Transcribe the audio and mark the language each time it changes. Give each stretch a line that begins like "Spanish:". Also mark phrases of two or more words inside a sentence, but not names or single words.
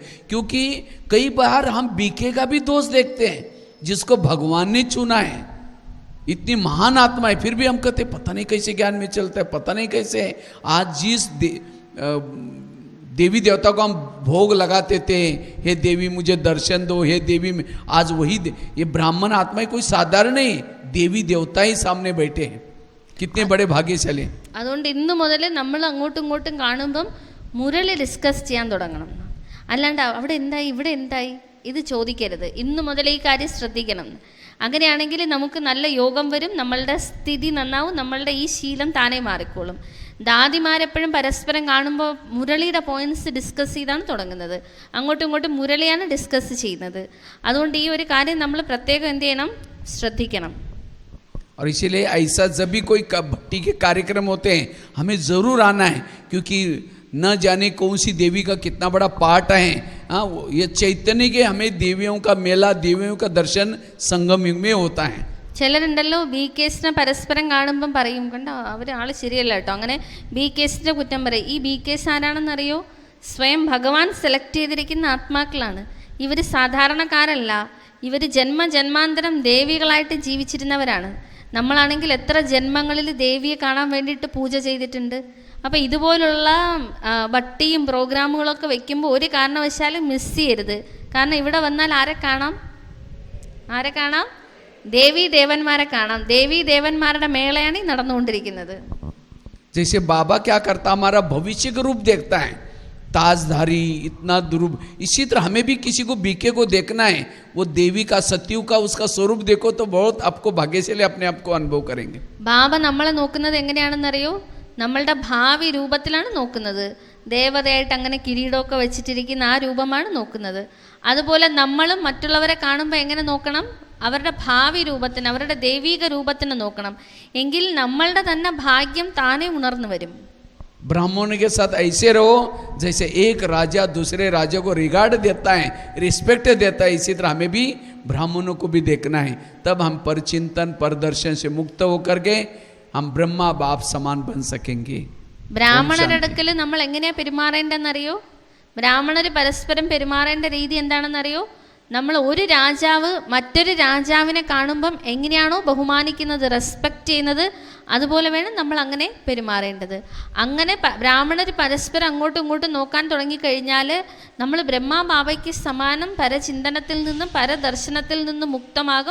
Hindi: क्योंकि कई बार हम बीके का भी दोष देखते हैं जिसको भगवान ने चुना है, इतनी महान आत्मा है, फिर भी हम कहते पता नहीं कैसे ज्ञान में चलता है, पता नहीं कैसे है. आज जिस देवी देवता को हम भोग लगाते थे, हे देवी मुझे दर्शन दो, हे देवी में, आज वही ये ब्राह्मण आत्मा कोई साधारण नहीं, देवी देवता ही सामने बैठे हैं. कितने बड़े भाग्यशाली.
Malayalam: അതുകൊണ്ട് ഇന്നു മുതൽ നമ്മൾ അങ്ങോട്ടും ഇങ്ങോട്ടും കാണുമ്പം മുരളി ഡിസ്കസ് ചെയ്യാൻ തുടങ്ങണം. അല്ലാണ്ട് അവിടെ എന്തായി ഇവിടെ എന്തായി ഇത് ചോദിക്കരുത്. ഇന്നു മുതൽ ഈ കാര്യം ശ്രദ്ധിക്കണം. അങ്ങനെയാണെങ്കിൽ നമുക്ക് നല്ല യോഗം വരും, നമ്മളുടെ സ്ഥിതി നന്നാവും, നമ്മളുടെ ഈ ശീലം താനേ മാറിക്കോളും. ദാദിമാരെപ്പോഴും പരസ്പരം കാണുമ്പോൾ മുരളിയുടെ
English: points discuss
Malayalam: ചെയ്താണ് തുടങ്ങുന്നത്. അങ്ങോട്ടും ഇങ്ങോട്ടും മുരളിയാണ് ഡിസ്കസ് ചെയ്യുന്നത്. അതുകൊണ്ട് ഈ ഒരു കാര്യം നമ്മൾ പ്രത്യേകം എന്ത് ചെയ്യണം? ശ്രദ്ധിക്കണം.
Hindi: और इसीलिए ऐसा जब भी कोई भट्टी के कार्यक्रम होते हैं हमें ज़रूर आना है, क्योंकि न जाने कौन सी देवी का कितना बड़ा पार्ट है. हाँ, ये चैतन्य के हमें देवियों का मेला, देवियों का दर्शन संगम युग में होता है.
Malayalam: ചിലരുണ്ടല്ലോ ബി കേസിനെ പരസ്പരം കാണുമ്പം പറയും കണ്ടോ അവർ ആൾ ശരിയല്ല കേട്ടോ, അങ്ങനെ ബി കേസിൻ്റെ കുറ്റം പറയും. ഈ ബി കേസ് ആരാണെന്നറിയോ? സ്വയം ഭഗവാൻ സെലക്ട് ചെയ്തിരിക്കുന്ന ആത്മാക്കളാണ്. ഇവർ സാധാരണക്കാരല്ല, ഇവർ ജന്മജന്മാന്തരം ദേവികളായിട്ട് ജീവിച്ചിരുന്നവരാണ്. നമ്മളാണെങ്കിൽ എത്ര ജന്മങ്ങളിൽ ദേവിയെ കാണാൻ വേണ്ടിയിട്ട് പൂജ ചെയ്തിട്ടുണ്ട്. അപ്പോൾ ഇതുപോലുള്ള ഭട്ടിയും പ്രോഗ്രാമുകളൊക്കെ വെക്കുമ്പോൾ ഒരു കാരണവശാലും മിസ് ചെയ്യരുത്. കാരണം ഇവിടെ വന്നാൽ ആരെ കാണാം? ആരെ കാണാം? ദേവി ദേവന്മാരെ കാണാം. ദേവി ദേവന്മാരുടെ മേളയാണ് നടന്നുകൊണ്ടിരിക്കുന്നത്.
Hindi: जैसे बाबा क्या करता, हमारा भविष्य का रूप देखता है, ताजधारी इतना दुरूप. इसी तरह हमें भी किसी को बीके को देखना है, वो देवी का सत्यु का उसका स्वरूप देखो तो बहुत आपको भाग्यशाली अपने आप को अनुभव करेंगे.
Malayalam: ബാബ നമ്മളെ നോക്കുന്നത് എങ്ങനെയാണെന്നറിയോ? നമ്മളുടെ ഭാവി രൂപത്തിലാണ് നോക്കുന്നത്. ദേവതയായിട്ട് അങ്ങനെ കിരീടമൊക്കെ വെച്ചിട്ടിരിക്കുന്ന ആ രൂപമാണ് നോക്കുന്നത്. അതുപോലെ നമ്മളും മറ്റുള്ളവരെ കാണുമ്പോൾ എങ്ങനെ നോക്കണം? അവരുടെ ഭാവി രൂപത്തിന്, അവരുടെ ദൈവീക രൂപത്തിന് നോക്കണം. എങ്കിൽ നമ്മളുടെ തന്നെ ഭാഗ്യം താനെ ഉണർന്നു വരും.
Hindi: ब्राह्मणों के साथ ऐसे रहो जैसे एक राजा दूसरे राजा को रिगार्ड देता है, रिस्पेक्ट देता है. इसी तरह हमें भी ब्राह्मणों को भी देखना है. तब हम परचिंतन परदर्शन से मुक्त होकर के हम ब्रह्मा बाप समान बन सकेंगे.
Malayalam: ബ്രാഹ്മണരുടെ അടുക്കൽ നമ്മൾ എങ്ങനെയാ പെരുമാറേണ്ടെന്നറിയോ? ബ്രാഹ്മണർ പരസ്പരം പെരുമാറേണ്ട രീതി എന്താണെന്നറിയോ? നമ്മൾ ഒരു രാജാവ് മറ്റൊരു രാജാവിനെ കാണുമ്പം എങ്ങനെയാണോ ബഹുമാനിക്കുന്നത്, റെസ്പെക്റ്റ് ചെയ്യുന്നത്, അതുപോലെ വേണം നമ്മൾ അങ്ങനെ പെരുമാറേണ്ടത്. അങ്ങനെ ബ്രാഹ്മണർ പരസ്പരം അങ്ങോട്ടും ഇങ്ങോട്ടും നോക്കാൻ തുടങ്ങിക്കഴിഞ്ഞാൽ നമ്മൾ ബ്രഹ്മാ ബാബയ്ക്ക് സമാനം പരചിന്തനത്തിൽ നിന്നും പരദർശനത്തിൽ നിന്നും മുക്തമാകും.